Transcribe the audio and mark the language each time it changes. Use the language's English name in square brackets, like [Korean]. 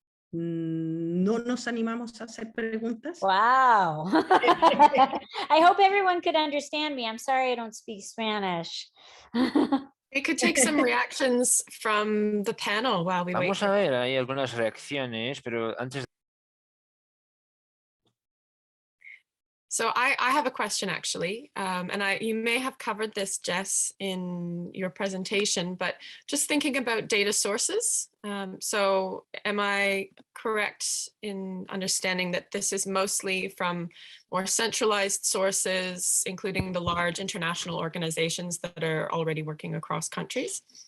[Spanish] No nos animamos a hacer preguntas. [English] Wow. I hope everyone could understand me. I'm sorry I don't speak Spanish. We could take some reactions from the panel while we wait. [Spanish] Vamos a ver, hay algunas reacciones, pero antes. [English] So I have a question, actually, and you may have covered this, Jess, in your presentation, but just thinking about data sources. So am I correct in understanding that this is mostly from more centralized sources, including the large international organizations that are already working across countries?